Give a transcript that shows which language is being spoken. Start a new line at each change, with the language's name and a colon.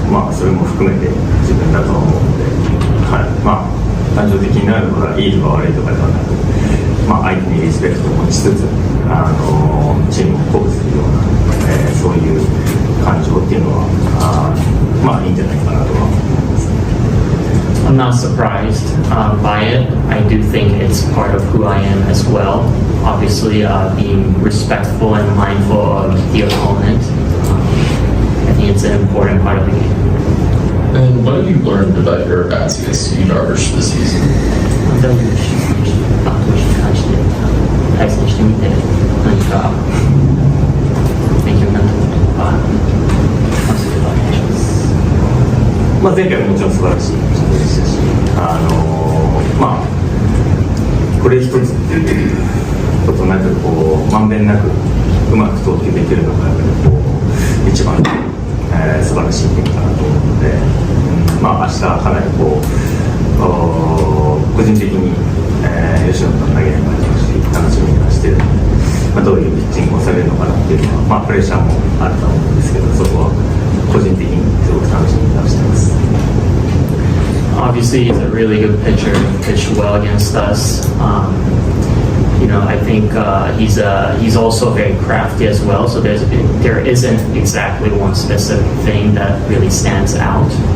Japanese: それも含めて自分だと思うので、感情的になるのがいいとか悪いとかではなく、相手にリスペクトを持ちつつ、チームを鼓舞するような、そういう感情っていうのは、いいんじゃないかなとは思います。
English: I'm not surprised by it. I do think it's part of who I am as well. Obviously, being respectful and mindful of the opponent. I think it's an important part of the game. And what have you learned about your at-bats against Yu Darvish this season?
Japanese: ダルビッシュ投手に関して対戦してみて何か勉強になったこととか、それはお願いします。前回ももちろん素晴らしいピッチングでしたし、これ一つっていうことなくまんべんなくうまく投球できるのがやっぱり一番、素晴らしい点かなと思うので、明日かなり個人的に、吉野と投げればいいし楽しみにはしているので、どういうピッチングをされるのかなっていうのは、プレッシャーもあると思うんですけど、そこは個人的にすごく楽しみにはしています。
English: Obviously, he's a really good pitcher. He pitched well against us. I think he's also very crafty as well. So there isn't exactly one specific thing that really stands out.